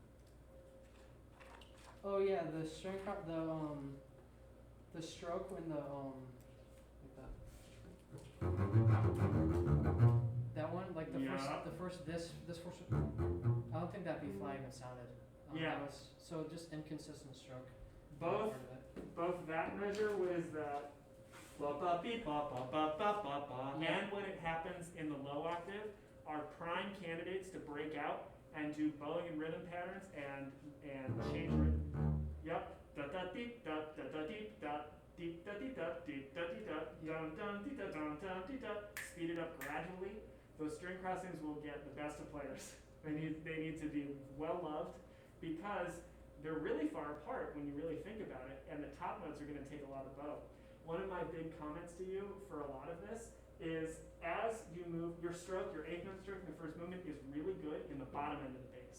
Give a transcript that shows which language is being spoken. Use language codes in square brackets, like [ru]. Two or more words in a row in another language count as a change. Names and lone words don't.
[en] Oh yeah, the string the stroke when the like that. That one, like the first this first. I don't think that B flat even sounded. That was so just inconsistent stroke. Both that measure was that ba ba beep ba ba ba ba ba ba, and when it happens in the low octave, are prime candidates to break out and do bowing and rhythm patterns and change rhythm. Yep. Da da deep da da da deep da deep da dee da deep da dee da dun dun dee da dun dun dee da. Speed it up gradually. Those string crossings will get the best of players. They need to be well loved because they're really far apart when you really think about it, and the top notes are going to take a lot of bow. One of my big comments to you for a lot of this is as you move, your stroke, your 8th note stroke in the first movement is really good in the bottom end of the bass.